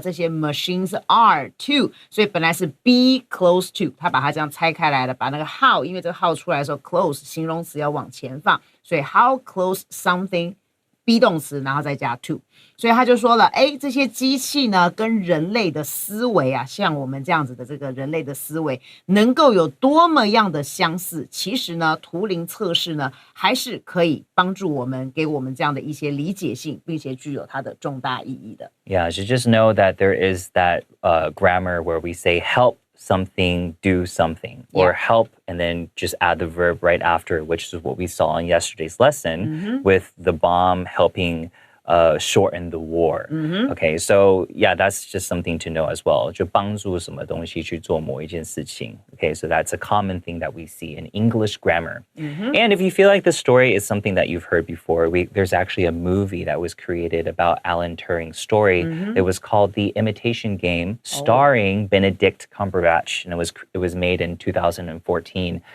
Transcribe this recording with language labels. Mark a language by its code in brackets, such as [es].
[zh] 这些 [en] machines are to， [zh] 所以本来是 [en] be close to， [zh] 它把它这样拆开来了，把那个 how， 因为这个 how 出来的时候 close 形容词要往前放，所以 [en] how close something be [zh] 动词，然后再加 to， 所以他就说了，这些机器呢跟人类的思维啊，像我们这样子的这个人类的思维能够有多么样的相似，其实呢图灵测试呢还是可以帮助我们，给我们这样的一些理解性，并且具有它的重大意义的。 [en] Yeah, you just know that there is that grammar where we say help something do something or help and then just add the verb right after, which is what we saw in yesterday's lesson with the bomb helping shorten the war. Okay, so yeah, that's just something to know as well. [zh] 就帮助什么东西去做某一件事情. [en] Okay, so that's a common thing that we see in English grammar. And if you feel like the story is something that you've heard before, there's actually a movie that was created about Alan Turing's story. It was called The Imitation Game, starring Benedict Cumberbatch, and it was made in 2014.